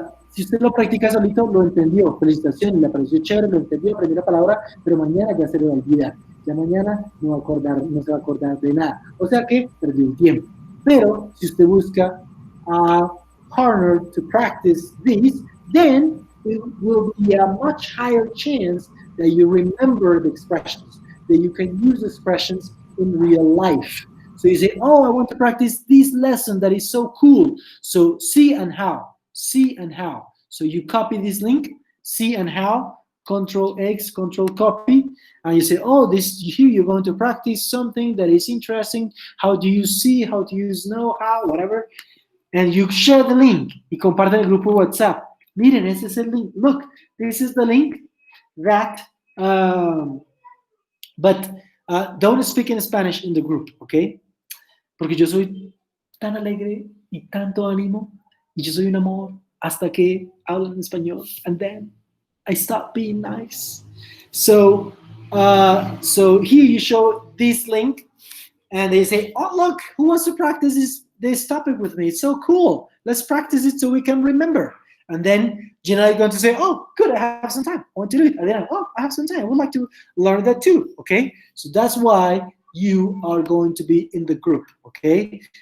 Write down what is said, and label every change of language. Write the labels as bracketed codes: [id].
[es] Si usted lo practica solito, lo entendió. Felicitaciones, le pareció chévere, lo entendió, aprendió la palabra, pero mañana ya se le va a olvidar. Ya mañana no, no se va a acordar de nada. O sea que perdió el tiempo. Pero si usted busca [en] a partner to practice this, then it will be a much higher chance that you remember the expressions, that you can use expressions in real life. So you say, oh, I want to practice this lesson that is so cool. So see and how, see and how. So you copy this link, see and how, Control X, Control copy, and you say, oh, this here you're going to practice something that is interesting. How do you see, how do you know, how, whatever. And you share the link [es] y comparten el grupo WhatsApp. Miren, ese es el link. [en] Look, this is the link that, but don't speak in Spanish in the group, okay? [es] Porque yo soy tan alegre y tanto ánimo y yo soy un amor hasta que hablo en español, [en] and then I stop being nice. So here you show this link and they say, oh, look, who wants to practice this topic with me? It's so cool. Let's practice it so we can remember. And then Gina is going to say, oh, good, I have some time. I want to do it. And then, oh, I have some time. I would like to learn that too, okay? So that's why you are going to be in the group, okay?